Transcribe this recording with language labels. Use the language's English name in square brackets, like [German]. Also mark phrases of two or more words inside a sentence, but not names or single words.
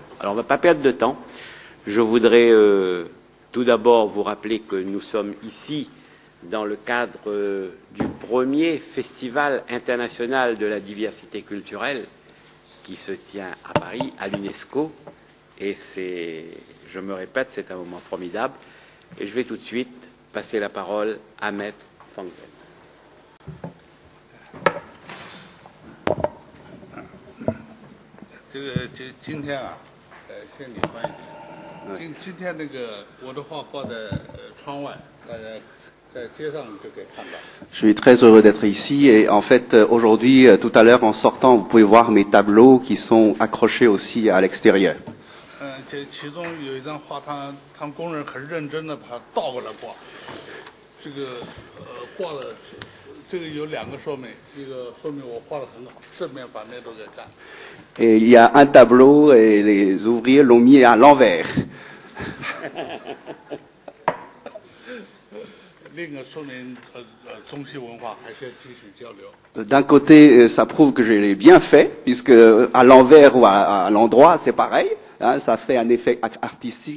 [French] Alors, on ne va pas perdre de temps. Je voudrais tout d'abord vous rappeler que nous sommes ici dans le cadre du premier festival international de la diversité culturelle qui se tient à Paris, à l'UNESCO. Et je me répète, c'est un moment formidable. Et je vais tout de suite passer la parole à Maître Fang Wen. [Chinese] 今天啊，先给翻译。今天那个我的画挂在窗外，大家在街上就可以看到。 [French] Je suis très heureux d'être ici et en fait aujourd'hui, tout à l'heure en sortant, vous pouvez voir mes tableaux qui sont accrochés aussi à l'extérieur. [Chinese] 这其中有一张画，他们工人很认真的把它倒过来挂。这个画的，这个有2个说明，一个说明我画的很好，正面反面都在干。 [French] Et il y a un tableau et les ouvriers l'ont mis à l'envers. D'un côté, ça prouve que je l'ai bien fait, puisque à l'envers ou à l'endroit, c'est pareil, hein, ça fait un effet artistique.